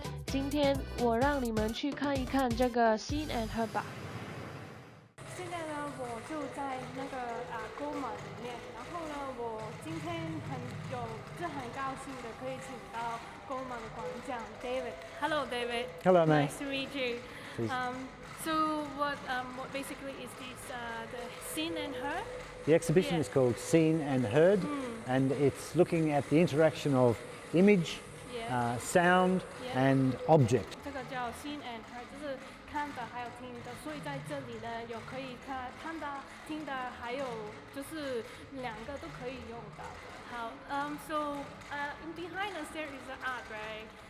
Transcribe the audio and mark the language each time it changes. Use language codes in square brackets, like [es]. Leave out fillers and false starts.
[zh] 今天我让你们去看一看这个 Seen and Heard 吧。现在呢，我就在那个勾马里面，然后呢，我今天很高兴的可以请到勾马的馆长 David。 [en] Hello David. Hello, mate. Nice to meet you. So what basically is this the Seen and Heard? The exhibition is called Seen and Heard, and it's looking at the interaction of image, sound, and object. [zh] 这个叫 Seen and Heard， 就是看的还有听的，所以在这里呢有可以看的、听的，还有就是两个都可以用到的。 [en] 好，so in behind us there is an art, right?